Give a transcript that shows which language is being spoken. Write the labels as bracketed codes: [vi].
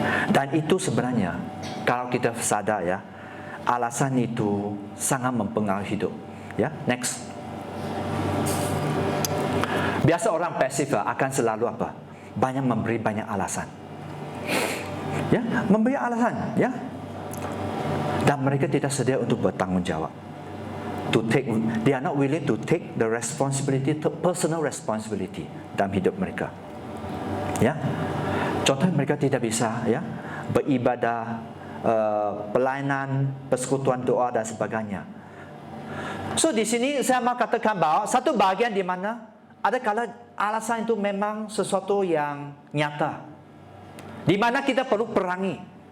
[id] Dan itu sebenarnya, kalau kita sadar, ya, alasan itu sangat mempengaruhi hidup. Ya, next. Biasa orang pasif, akan selalu apa? Memberi banyak alasan. Ya, memberi alasan, ya. Dan mereka tidak sedia untuk bertanggung jawab. [en] They are not willing to take the responsibility, personal responsibility [id] dalam hidup mereka. Ya, contohnya mereka tidak bisa, ya, beribadah, pelayanan, persekutuan doa dan sebagainya. So di sini saya mau katakan bahawa satu bahagian di mana ada kala alasan itu memang sesuatu yang nyata, di mana kita perlu perangi.